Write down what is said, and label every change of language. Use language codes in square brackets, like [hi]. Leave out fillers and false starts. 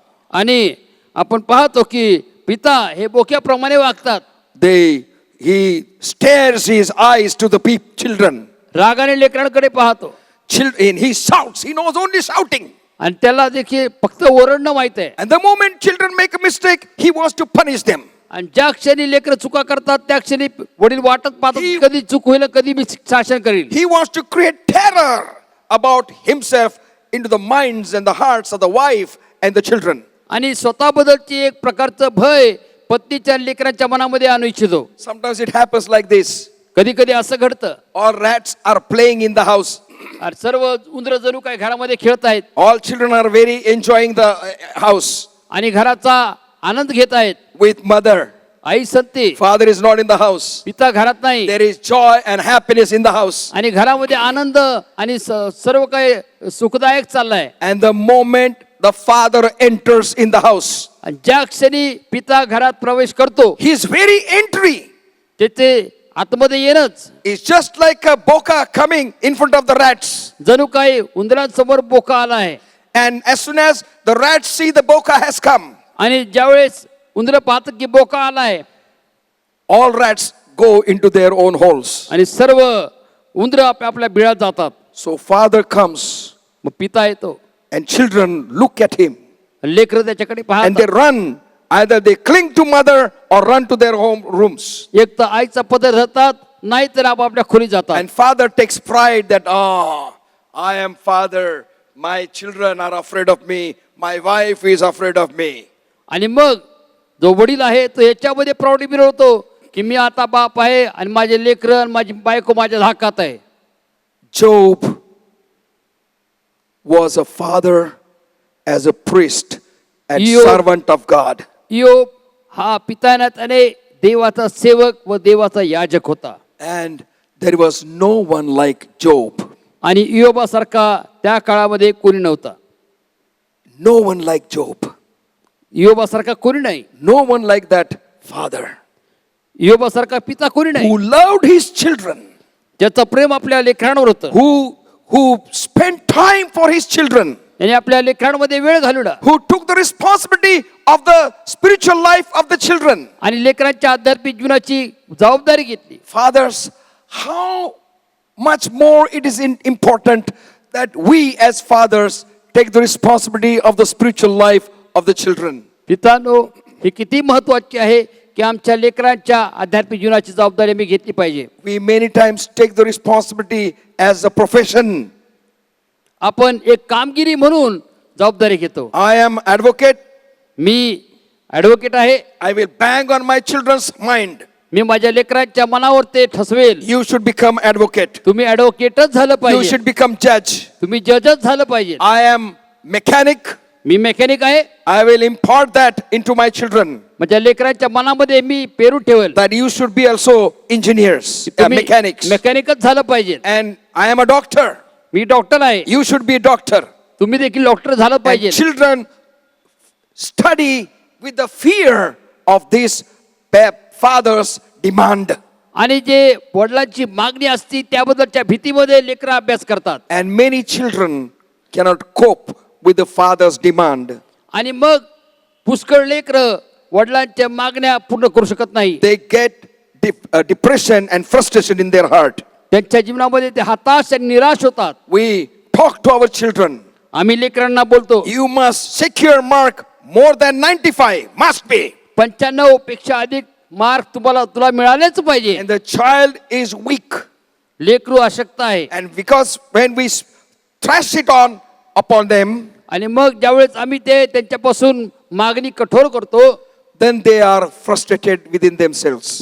[mr] आणि आपण पाहतो की पिता हे बोक्याप्रमाणे वागतात. [en] He stares his eyes to the children. [mr] रागाने लेकरांकडे पाहतो [en] And he shouts. He knows only shouting. [mr] आणि त्याला देखील फक्त ओरडणं माहित आहे. [en] And the moment children make a mistake, he wants to punish them. [mr] आणि ज्या क्षणी लेकर चुका करतात त्या क्षणी वडील वाटत पाहतात की कधी चूक होईल, कधी मी शासन करील. [en] He wants to create terror about himself into the minds and the hearts of the wife and the children. [mr] आणि स्वतःबद्दलची एक प्रकारचं भय पत्नीच्या लेकरांच्या मनामध्ये आणू इच्छितो. [en] Sometimes it happens like this. [mr] कधी कधी असं घडतं. [en] All rats are playing in the house. [mr] आणि सर्व उंदर जणू काय घरामध्ये खेळत आहेत [en] All children are very enjoying the house [mr] आणि घराचा आनंद घेत आहेत. [en] with mother. [mr] I संते, [en] Father is not in the house. [mr] पिता घरात नाही [en] There is joy and happiness in the house. [mr] आणि घरामध्ये आनंद आणि सर्व काही सुखदायक चाललाय. [en] And the moment the father enters in the house, [mr] आणि ज्या क्षणी पिता घरात प्रवेश करतो [en] his very entry [mr] तेथे आतमध्ये येणंच [en] is just like a boka coming in front of the rats. [mr] जणू काही उंदरांसमोर बोका आला आहे. [en] And as soon as the rats see the boka has come, [mr] आणि ज्यावेळेस उंदर पाहतात की बोका आला आहे, [en] all rats go into their own holes. [mr] आणि सर्व उंदर आपल्या बिळात जातात. [en] So father comes [mr] मग पिता येतो, [en] and children look at him [mr] लेकरं त्याच्याकडे [en] and they [mr] पाहतात. [en] run. Either they cling to mother or run to their home rooms. [mr] एक तर आईचा पदर धरतात, नाही तर आपापल्या खोली जातात. [en] And father takes pride that, I am father. My children are afraid of me. My wife is afraid of me. [mr] आणि मग जो वडील आहे तो याच्यामध्ये प्रौढी मिळवतो की मी आता बाप आहे आणि माझे लेकरं आणि माझी बायको माझ्या धाकात आहे. [en] Job was a father as a priest and Job- servant of God. [mr] योब हा पितानाने देवाचा सेवक व देवाचा याजक होता. [en] And there was no one like Job. [mr] आणि योबासारखा त्या काळामध्ये कोणी नव्हता. [en] No one like Job. [mr] योबासारखा कोणी नाही. [en] No one like that father [mr] योबासारखा पिता कोणी नाही. [en] who loved his children, [mr] ज्याचं प्रेम आपल्या लेकरांवर होतं, [en] who spent time for his children, [mr] त्याने आपल्या लेकरांमध्ये वेळ घालवला [en] who took the responsibility of the spiritual life of the children. [mr] आणि लेकरांच्या आध्यात्मिक जीवनाची जबाबदारी घेतली. [en] Fathers, how much more it is important that we as fathers take the responsibility of the spiritual life of the children. [mr] पितांनो, हे किती महत्वाचे आहे की आमच्या लेकरांच्या आध्यात्मिक जीवनाची जबाबदारी मी घेतली पाहिजे. [en] We many times take the responsibility as a profession. [mr] आपण एक कामगिरी म्हणून जबाबदारी घेतो. [en] I am advocate. [mr] मी advocate आहे, [en] I will bang on my children's mind. [mr] मी माझ्या लेकरांच्या मनावर ते ठसवेल. [en] You should become advocate. [mr] तुम्ही ॲडव्होकेटच झालं [en] You [mr] पाहिजे, [en] should become judge. [mr] तुम्ही जजच झालं पाहिजे. [en] I am mechanic. [mr] मी mechanic आहे, [en] I will impart that into my children. [mr] माझ्या लेकरांच्या मनामध्ये मी पेरू ठेवेल. [en] That you should be also engineers, [mr] तुम्ही [en] mechanics. [mr] मेकॅनिकच झालं पाहिजे. [en] And I am a doctor. [mr] मी doctor आहे, [en] You should be a doctor. [mr] तुम्ही देखील डॉक्टर झालं [en] And [mr] पाहिजे. [en] children study with the fear of this father's demand. [mr] आणि जे वडिलांची मागणी असती त्याबद्दलच्या भीतीमध्ये लेकरं अभ्यास करतात. [en] And many children cannot cope with the father's demand. [mr] आणि मग पुष्कळ लेकरं वडिलांच्या मागण्या पूर्ण करू शकत नाही. [en] They get depression and frustration in their heart. [mr] त्यांच्या जीवनामध्ये ते हताश आणि निराश होतात. [en] We talk to our children. [mr] आम्ही लेकरांना बोलतो, [en] You must secure mark more than 95. Must be. [mr] 95 पेक्षा अधिक मार्क तुला मिळालेच पाहिजे. [en] And the child is weak. [mr] लेकरू अशक्त आहे. [en] And because when we thrash it on upon them, [mr] आणि मग ज्यावेळेस आम्ही ते त्यांच्यापासून मागणी कठोर करतो, [en] then they are frustrated within themselves.